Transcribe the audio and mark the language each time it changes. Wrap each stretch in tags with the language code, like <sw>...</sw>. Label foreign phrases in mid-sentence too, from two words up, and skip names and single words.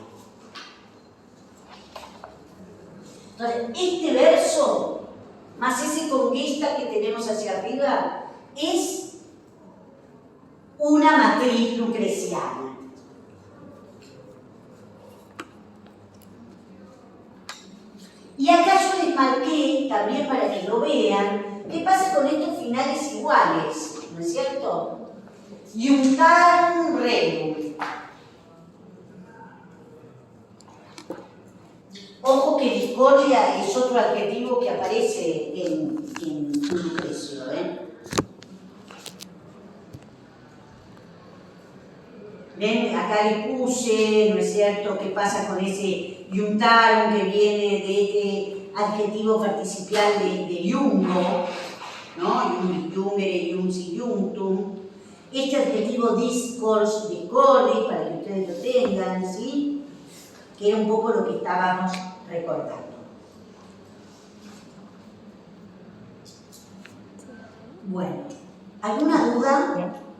<es>Entonces, este verso más ese conquista que tenemos hacia arriba, es una matriz lucreciana. Y acá yo les marqué, también para que lo vean, qué pasa con estos finales iguales, ¿no es cierto?</es> <la>Iuntarum rebus.</la> <es>Ojo que discordia es otro adjetivo que aparece en Lucrecio, ¿eh? Ven, acá le puse, ¿no es cierto?, qué pasa con ese iuntarum que viene de este adjetivo participial de iungo, ¿no?</es> <la>Iungere, iunci, iuntum.</la> <es>Este adjetivo</es> <la>discors, discordis,</la> <es>para que ustedes lo tengan, ¿sí? Que era un poco lo que estábamos recordando. Bueno, ¿alguna duda?</es>